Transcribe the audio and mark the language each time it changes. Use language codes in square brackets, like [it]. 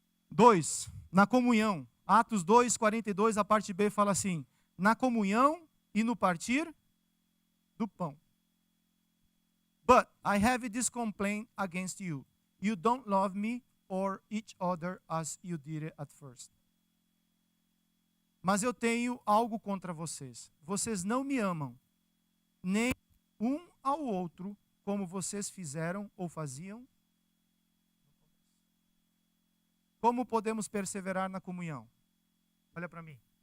[pt] Dois, na comunhão. Atos 2, 42, a parte B fala assim, na comunhão e no partir do pão. [en] But I have this complaint against you. You don't love me or each other as you did it at first. [pt] Mas eu tenho algo contra vocês. Vocês não me amam, nem um ao outro, como vocês fizeram ou faziam. Como podemos perseverar na comunhão? Olha para mim.